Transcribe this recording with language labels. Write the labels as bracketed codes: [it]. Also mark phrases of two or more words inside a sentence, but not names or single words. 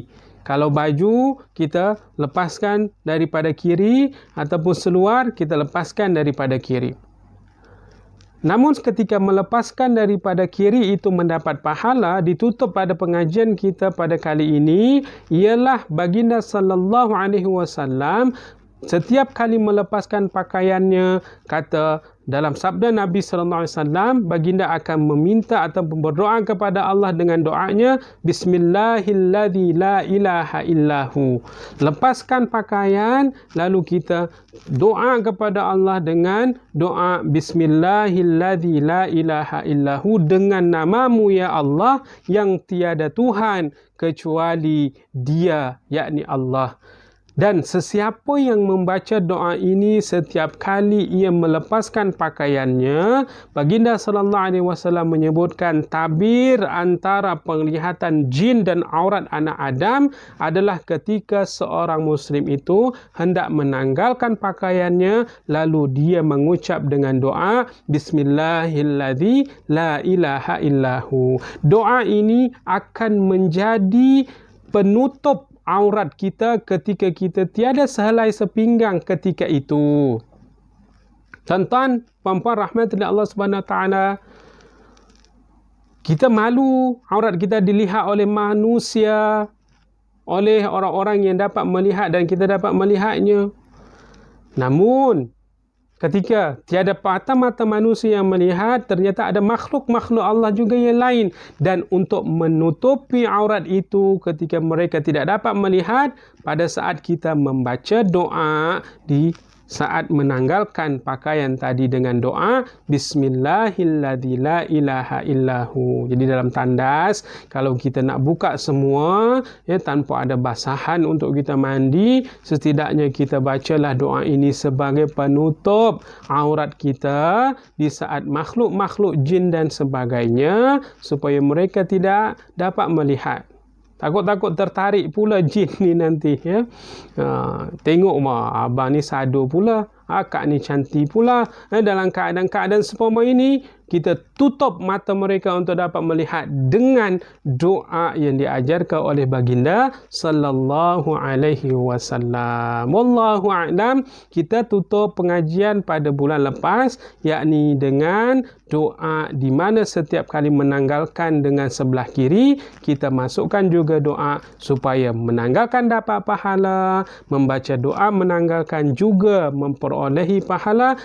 [ms] Kalau baju, kita lepaskan daripada kiri, ataupun seluar, kita lepaskan daripada kiri. Namun ketika melepaskan daripada kiri itu mendapat pahala, ditutup pada pengajian kita pada kali ini, ialah baginda [ar] sallallahu alaihi wasallam [ms] setiap kali melepaskan pakaiannya, kata dalam sabda Nabi [ar] sallallahu alaihi wasallam, [ms] baginda akan meminta atau berdoa kepada Allah dengan doanya, [ar] Bismillahilladzi la ilaha illahu. [ms] Lepaskan pakaian, lalu kita doa kepada Allah dengan doa [ar] Bismillahilladzi la ilaha illahu, [ms] dengan namamu ya Allah yang tiada Tuhan kecuali Dia, yakni Allah. Dan sesiapa yang membaca doa ini setiap kali ia melepaskan pakaiannya, baginda [ar] sallallahu alaihi wasallam [ms] menyebutkan tabir antara penglihatan jin dan aurat anak Adam adalah ketika seorang muslim itu hendak menanggalkan pakaiannya, lalu dia mengucap dengan doa [ar] Bismillahilladzi la ilaha illahu. [ms] Doa ini akan menjadi penutup aurat kita ketika kita tiada sehelai sepinggang ketika itu. Tuan-tuan, puan-puan [ar] rahmatullah Allah Subhanahu Wa Taala, [ms] kita malu aurat kita dilihat oleh manusia, oleh orang-orang yang dapat melihat dan kita dapat melihatnya. Namun ketika tiada mata manusia yang melihat, ternyata ada makhluk-makhluk Allah juga yang lain. Dan untuk menutupi aurat itu ketika mereka tidak dapat melihat, pada saat kita membaca doa di saat menanggalkan pakaian tadi dengan doa [ar] Bismillahilladzi la ilaha illahu. [ms] Jadi dalam tandas, kalau kita nak buka semua tanpa ada basahan untuk kita mandi, setidaknya kita bacalah doa ini sebagai penutup aurat kita di saat makhluk-makhluk jin dan sebagainya, supaya mereka tidak dapat melihat. Takut-takut tertarik pula jin ni nanti tengok abang ni sado pula, akak ni cantik pula. Dalam keadaan-keadaan seumpama ini, kita tutup mata mereka untuk dapat melihat dengan doa yang diajarkan oleh baginda [ar] sallallahu alaihi wasallam. Wallahu a'lam. [ms] Kita tutup pengajian pada bulan lepas, yakni dengan doa di mana setiap kali menanggalkan dengan sebelah kiri, kita masukkan juga doa supaya menanggalkan dapat pahala, membaca doa menanggalkan juga memperolehi pahala.